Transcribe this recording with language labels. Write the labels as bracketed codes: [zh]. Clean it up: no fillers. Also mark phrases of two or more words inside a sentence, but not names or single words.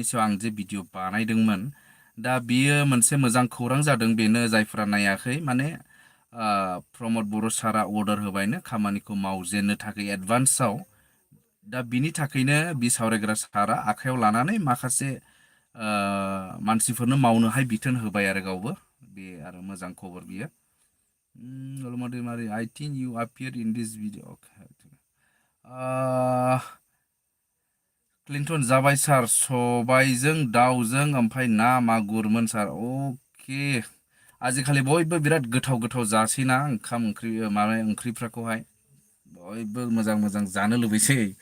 [brx] सायाव आं जे भिडिअ बानायदोंमोन दा बियो मोनसे मोजां खौरां जादों बेनो जायफ्रा नायाखै माने प्रमद बर' सारा अर्डार होबायनो खामानिखौ मावजेननो थाखाय एडभान्सआव दा बिनि थाखायनो बि सावरायग्रा सारा आखायाव लानानै माखासे मानसिफोरनो मावनोहाय बिथोन होबाय आरो गावबो बे आरो मोजां खबर बियो [en] I think you appeared in this video. Okay. [brx] क्लिन्टन जाबाय सार सबायजों दाउजों ओमफ्राय ना मागुरमोन सार अके आजिखालि बयबो बिराद गोथाव गोथाव जासैना ओंखाम ओंख्रि माबा ओंख्रिफोरखौहाय बयबो मोजां जानो लुबैसै